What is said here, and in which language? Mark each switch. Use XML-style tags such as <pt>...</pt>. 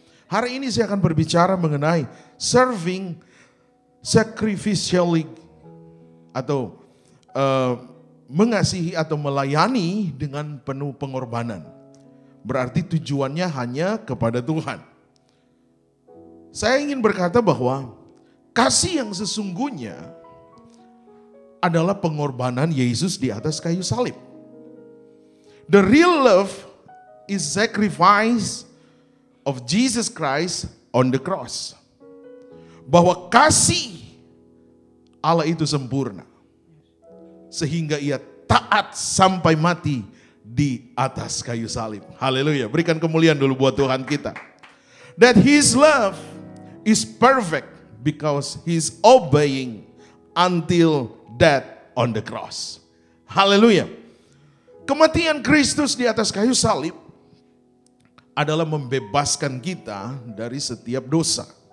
<id>Hari ini saya akan berbicara mengenai</id> <en>serving sacrificially</en> <id>atau mengasihi atau melayani dengan penuh pengorbanan. Berarti tujuannya hanya kepada Tuhan. Saya ingin berkata bahwa kasih yang sesungguhnya adalah pengorbanan Yesus di atas kayu salib.</id> <en>The real love is sacrifice of Jesus Christ on the cross.</en> <id>Bahwa kasih Allah itu sempurna. Sehingga ia taat sampai mati di atas kayu salib. Haleluya. Berikan kemuliaan dulu buat Tuhan kita.</id> <en>That His love is perfect because He's obeying until death on the cross.</en> <id>Haleluya. Kematian Kristus di atas kayu salib adalah membebaskan kita dari setiap dosa.</id>